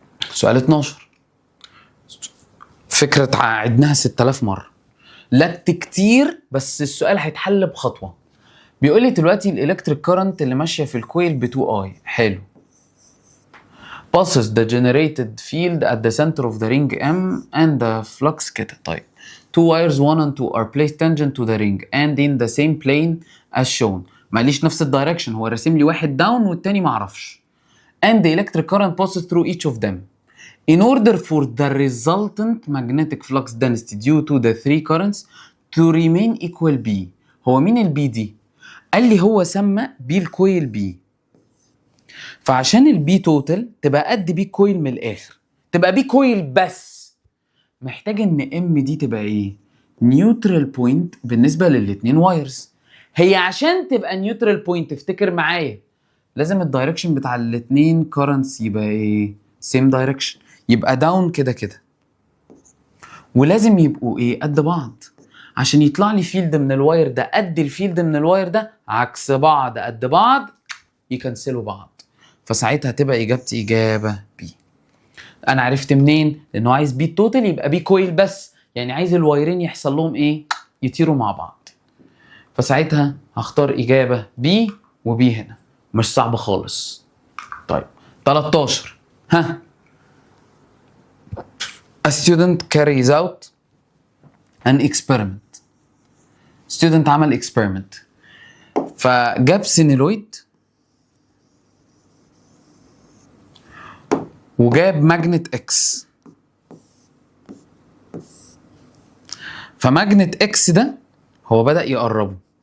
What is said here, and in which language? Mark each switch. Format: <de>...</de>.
<ar>سؤال 12 فكره عدناها 6000 مره، لت كتير بس السؤال هيتحل بخطوه. بيقول لي دلوقتي الالكتريك كارنت اللي ماشيه في الكويل ب 2 اي. حلو.</ar> <en>passes the generated field at the center of the ring M and the flux كده. طيب two wires 1 and 2 are placed tangent to the ring and in the same plane as shown.</en> <ar>ماليش نفس الدايركشن، هو راسم لي واحد داون والتاني معرفش.</ar> <en>and the electric current passes through each of them. In order for the resultant magnetic flux density due to the three currents to remain equal B.</en> <ar>هو مين البي دي؟ قال لي هو سمى بي الكويل بي، فعشان البي توتال تبقى قد بي كويل من الاخر، تبقى بي كويل بس، محتاج ان ام دي تبقى ايه؟ نيوترال بوينت بالنسبه للاتنين وايرز. هي عشان تبقى نيوترال بوينت افتكر معايا لازم الدايركشن بتاع الاتنين كارنتس يبقى ايه؟ سيم دايركشن، يبقى داون كده كده، ولازم يبقوا ايه؟ قد بعض، عشان يطلع لي فيلد من الواير ده قد الفيلد من الواير ده، عكس بعض قد بعض يكنسلوا بعض. فساعتها تبقى اجابتي اجابه بي. انا عرفت منين؟ لانه عايز بي توتال، يبقى بي كويل بس، يعني عايز الوايرين يحصل لهم ايه؟ يطيروا مع بعض. فساعتها هختار اجابه بي، وبي هنا مش صعبه خالص. طيب 13 ها.</ar> <en>A student carries out an experiment.</en> <ar>student عمل experiment فجاب سينيلويد وجاب ماجنت اكس. فماجنت اكس ده هو بدأ يقربه.</ar>